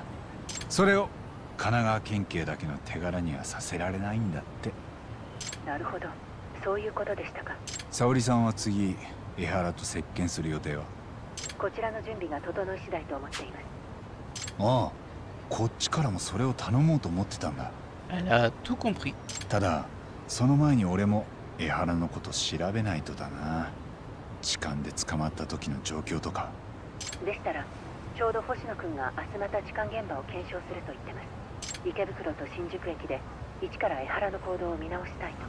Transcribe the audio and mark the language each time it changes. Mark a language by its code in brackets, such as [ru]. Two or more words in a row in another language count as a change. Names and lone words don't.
[ja] それを神奈川県警だけの手柄にはさせられないんだって。なるほど、そういうことでしたか。沙織さんは次江原と接見する予定は？こちらの準備が整い次第と思っています。ああ、こっちからもそれを頼もうと思ってたんだ。 [fr] Elle a tout compris. [ja] ただその前に俺も江原のこと調べないとだな。痴漢で捕まった時の状況とか。でしたらちょうど星野くんが明日また痴漢現場を検証すると言ってます。池袋と新宿駅で一から江原の行動を見直したいと。